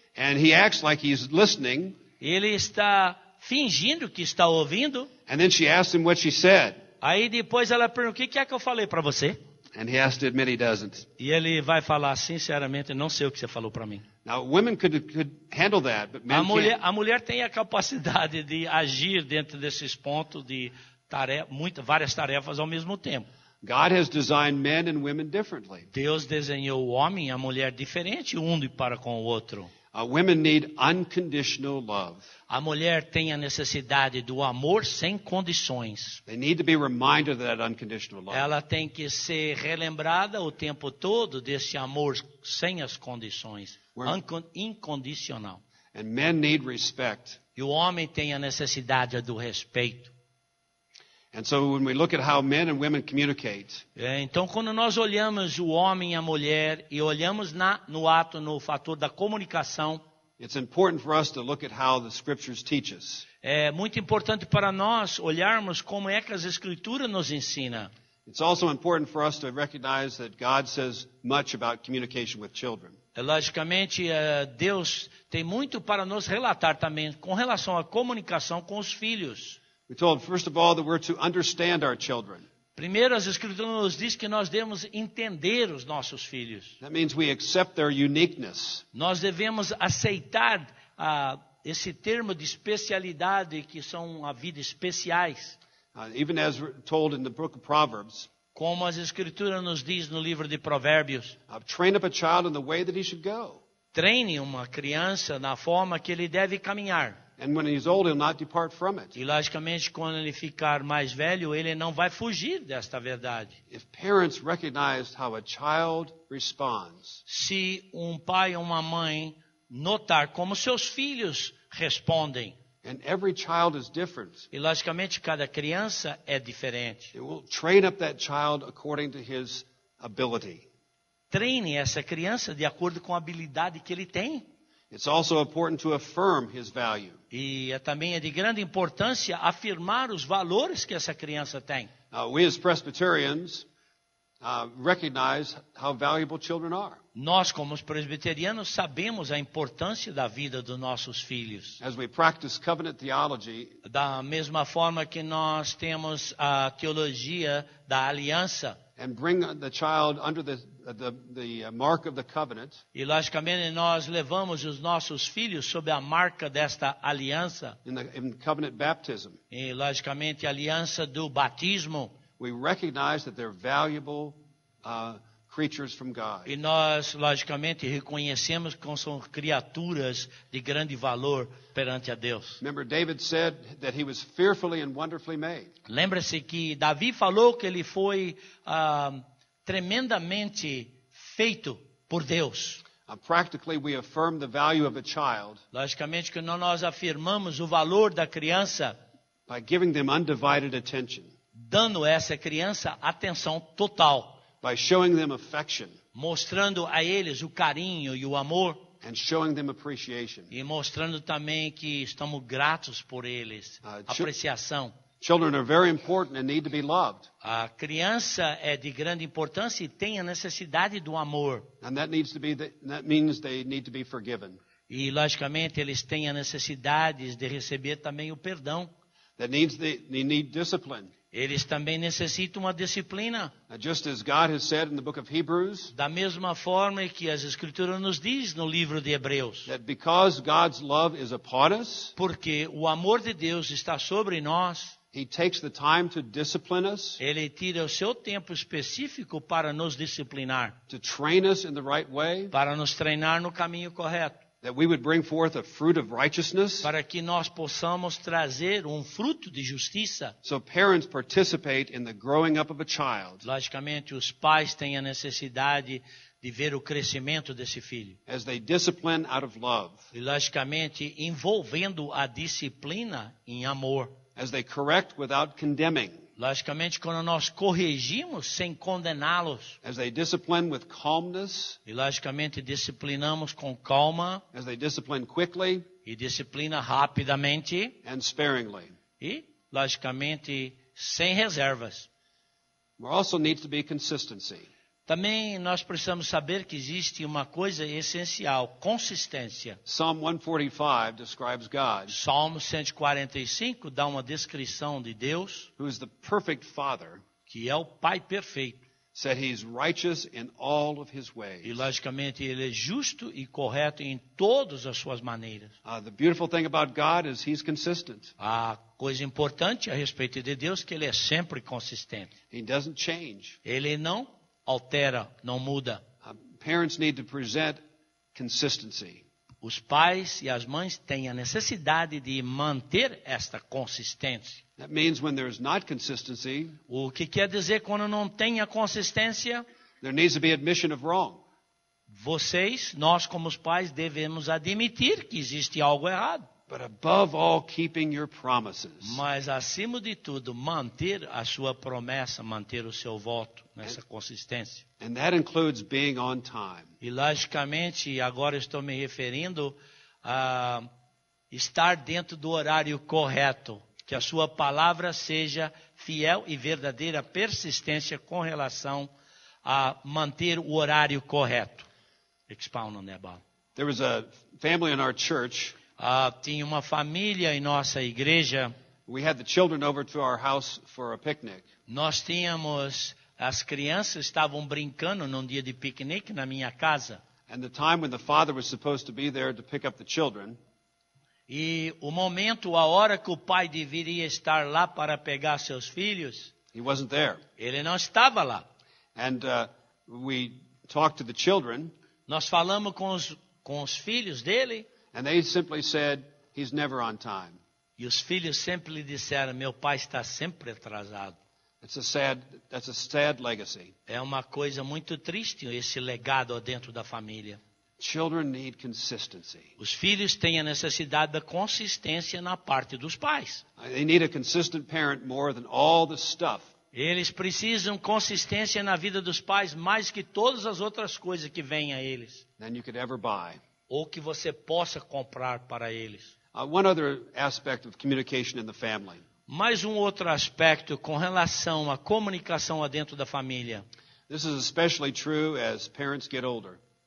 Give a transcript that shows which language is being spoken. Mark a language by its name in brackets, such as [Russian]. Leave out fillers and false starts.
[English] And he acts like he's listening. [Portuguese] Ele está fingindo que está ouvindo. [English] And then she asks him what she said. [Portuguese] Aí depois ela pergunta, o que é que eu falei para você? [English] And he has to admit he doesn't. [Portuguese] E ele vai falar sinceramente, não sei o que você falou para mim. [English] Now, women could handle that, but men can't. [Portuguese] A mulher tem a capacidade de agir dentro desses pontos de várias tarefas ao mesmo tempo. [English] God has designed men and women differently. [Portuguese] Deus desenhou o homem e a mulher diferente um para com o outro. [English] Women need unconditional love. [Portuguese] A mulher tem a necessidade do amor sem condições. [English] They need to be reminded of that unconditional love. [Portuguese] Ela tem que ser relembrada o tempo todo desse amor sem as condições, incondicional. [English] And men need respect. [Portuguese] E o homem tem a necessidade do respeito. [English] And so when we look at how men and women communicate, [Portuguese] então quando nós olhamos o homem e a mulher e olhamos no fator da comunicação, [English] it's important for us to look at how the scriptures teach us. [Portuguese] É muito importante para nós olharmos como é que as escrituras nos ensinam. [English] It's also important for us to recognize that God says much about communication with children. [Portuguese] Logicamente, Deus tem muito para nos relatar também com relação à comunicação com os filhos. [English] We're told, first of all, that we're to understand our children. [Portuguese] Primeiro, as escrituras nos diz que nós devemos entender os nossos filhos. [English] That means we accept their uniqueness. [Portuguese] Nós devemos aceitar esse termo de especialidade que são a vida especiais. [English] Even as told in the book of Proverbs. [Portuguese] Como as Escrituras nos diz no livro de Provérbios, [English] Train up a child in the way that he should go. [Portuguese] treine uma criança na forma que ele deve caminhar. [English] And when he's old, he'll not depart from it. [Portuguese] E logicamente, quando ele ficar mais velho, ele não vai fugir desta verdade. [English] If parents recognize how a child responds, [Portuguese] Se um pai ou uma mãe notar como seus filhos respondem, [English] and every child is different, [Portuguese] e logicamente cada criança é diferente, [English] it will train up that child according to his ability. [Portuguese] treine essa criança de acordo com a habilidade que ele tem. [English] It's also important to affirm his value. [Portuguese] E também é de grande importância afirmar os valores que essa criança tem. [English] We as Presbyterians recognize how valuable children are. [Portuguese] Nós, como os presbiterianos, sabemos a importância da vida dos nossos filhos. [English] As we practice covenant theology, [Portuguese] Da mesma forma que nós temos a teologia da aliança, [English] and bring the child under the mark of the covenant, [Portuguese] e logicamente nós levamos os nossos filhos sob a marca desta aliança, [English] in covenant baptism, [Portuguese] e logicamente a aliança do batismo, [English] we recognize that they're valuable creatures from God. [Portuguese] e nós logicamente reconhecemos que são criaturas de grande valor perante a Deus. [English] Remember, David said that he was fearfully and wonderfully made. [Portuguese] Lembra-se que Davi falou que ele foi tremendamente feito por Deus. [English] Practically, we affirm the value of a child [Portuguese] Logicamente que nós afirmamos o valor da criança, [English] by giving them undivided attention, [Portuguese] dando a essa criança atenção total, [English] by showing them affection [Portuguese] mostrando a eles o carinho e o amor, [English] and showing them appreciation. [Portuguese] e mostrando também que estamos gratos por eles, apreciação. [English] Children are very important and need to be loved. [Portuguese] A criança é de grande importância e tem a necessidade do amor. [English] And that means they need to be forgiven. [Portuguese] E, logicamente, eles têm a necessidade de receber também o perdão. [English] They need discipline. [Portuguese] Eles também necessitam uma disciplina. [English] Just as God has said in the book of Hebrews, [Portuguese] Da mesma forma que as Escrituras nos diz no livro de Hebreus. [English] that because God's love is upon us, [Portuguese] Porque o amor de Deus está sobre nós. [English] He takes the time to discipline us, [Portuguese] Ele tira o seu tempo específico para nos disciplinar, [English] to train us in the right way, [Portuguese] para nos treinar no caminho correto, [English] that we would bring forth a fruit of righteousness. [Portuguese] para que nós possamos trazer um fruto de justiça. [English] So parents participate in the growing up of a child [Portuguese] Logicamente, os pais têm a necessidade de ver o crescimento desse filho. [English] as they discipline out of love, [Portuguese] E, logicamente, envolvendo a disciplina em amor. [English] as they correct without condemning, [Portuguese] Logicamente, quando nós corrigimos sem condená-los, [English] as they discipline with calmness, [Portuguese] e logicamente disciplinamos com calma, [English] as they discipline quickly [Portuguese] e disciplina rapidamente, [English] and sparingly. [Portuguese] e logicamente sem reservas. [English] There also needs to be consistency. [Portuguese] Também nós precisamos saber que existe uma coisa essencial, consistência. [English] Psalm 145 describes God, [Portuguese] Salmo 145 dá uma descrição de Deus, [English] who is the perfect Father, [Portuguese] que é o Pai perfeito. [English] said He's righteous in all of His [Portuguese] E [English] ways. [Portuguese] logicamente ele é justo e correto em todas as suas maneiras. [English] The beautiful thing about God is He's consistent. [Portuguese] A coisa importante a respeito de Deus é que ele é sempre consistente. [English] He doesn't change. [Portuguese] Ele não altera, não muda. [English] Parents need to present consistency. [Portuguese] Os pais e as mães têm a necessidade de manter esta consistência. [English] That means when there's not consistency, [Portuguese] O que quer dizer quando não tem a consistência? [English] there needs to be admission of wrong. [Portuguese] Nós como os pais, devemos admitir que existe algo errado. [English] But above all, keeping your promises. [Portuguese] Mas, acima de tudo, manter a sua promessa, manter o seu voto nessa consistência. [English] And that includes being on time. [Portuguese] E, logicamente, agora estou me referindo a estar dentro do horário correto. Que a sua palavra seja fiel e verdadeira persistência com relação a manter o horário correto. [English] Expound on that, Bob. There was a family in our church. [Portuguese] Tinha uma família em nossa igreja. [English] We had the children over to our house for a picnic. [Portuguese] Nós tínhamos, as crianças estavam brincando num dia de piquenique na minha casa. [English] And the time when the father was supposed to be there to pick up the children, [Portuguese] E o momento, a hora que o pai deveria estar lá para pegar seus filhos, [English] He wasn't there. [Portuguese] Ele não estava lá. [English] And we talked to the children, [Portuguese] Nós falamos com os filhos dele, [English] and they simply said, he's never on time. [Portuguese] e os filhos sempre lhe disseram, meu pai está sempre atrasado. [English] That's a sad legacy. [Portuguese] É uma coisa muito triste esse legado dentro da família. [English] Children need consistency. [Portuguese] Os filhos têm a necessidade da consistência na parte dos pais. [English] They need a consistent parent more than all the stuff. [Portuguese] Eles precisam consistência na vida dos pais mais que todas as outras coisas que vêm a eles. [English] Than you could ever buy. [Portuguese] Ou que você possa comprar para eles. [English] One other aspect of communication in the family. [Portuguese] Mais um outro aspecto com relação à comunicação dentro da família. [English] This is especially true as parents get older.